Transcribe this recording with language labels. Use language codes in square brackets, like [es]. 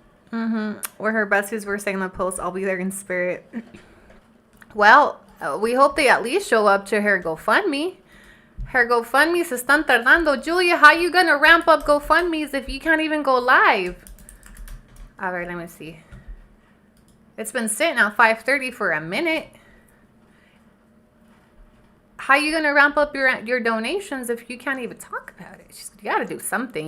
[en] Where her besties were saying in the post, "I'll be there in spirit." Well, we hope they at least show up to her GoFundMe. [es] Her GoFundMe se están tardando. [en] Julia, how you gonna ramp up GoFundMes if you can't even go live? All right, let me see. It's been sitting at 5:30 for a minute. How you gonna ramp up your donations if you can't even talk about it? You gotta do something.